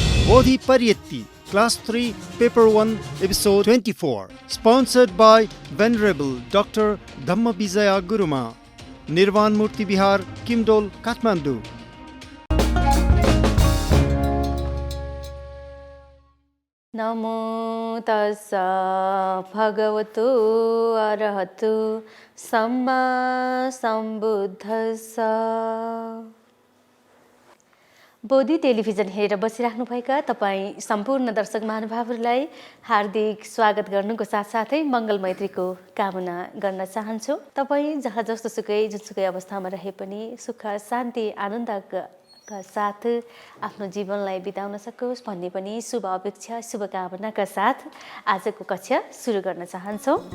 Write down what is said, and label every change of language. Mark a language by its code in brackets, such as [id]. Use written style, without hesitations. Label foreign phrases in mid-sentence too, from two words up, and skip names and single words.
[en] Bodhi Pariyatti, Class 3, Paper 1, Episode 24. Sponsored by Venerable Dr. Dhamma Vijaya Guruma, Nirvan Murti Bihar, Kimdol, Kathmandu. [pi] नमो तस्सा भगवतो अरहतो सम्मा सम्बुद्धस्सा। [ne] बोधी टेलिभिजन हेरेर बसिराख्नुभएका तपाईँ सम्पूर्ण दर्शक महानुभावहरूलाई हार्दिक स्वागत गर्नुको साथसाथै मङ्गल मैत्रीको कामना गर्न चाहन्छु। तपाईँ जहाँ जस्तो सुकै जुनसुकै अवस्थामा रहे पनि सुख शान्ति आनन्दका साथ आफ्नो जीवनलाई बिताउन सकोस् भन्ने पनि शुभ अपेक्षा शुभकामनाका साथ आजको कक्षा सुरु गर्न चाहन्छौँ।